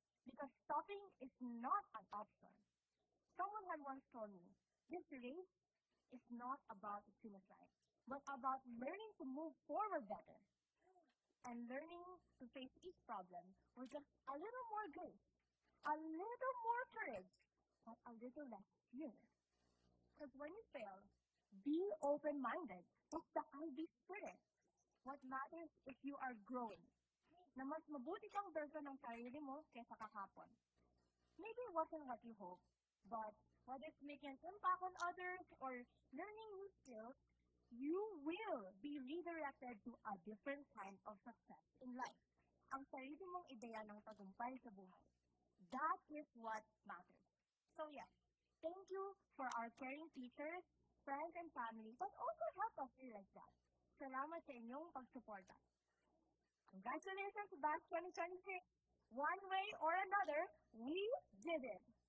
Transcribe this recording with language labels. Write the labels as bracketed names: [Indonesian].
[English] Because stopping is not an option. Someone had once told me, this race is not about the finish line, but about learning to move forward better and learning to face each problem with just a little more grace, a little more courage, but a little less fear. Because when you fail, be open-minded. That's the IB spirit. What matters is you are growing. [Filipino] Na mas mabuti kang version ng sarili mo kaysa kahapon. [English] Maybe it wasn't what you hoped, but whether it's making an impact on others or learning new skills, you will be redirected to a different kind of success in life. [Filipino] Ang sarili mong ideya ng tagumpay sa buhay. [English] That is what matters. So yes, thank you for our caring teachers, friends, and family, but also help us realize that. [Filipino] Salamat sa inyong pagsuporta. Congratulations, Batch 2026! [English] One way or another, we did it!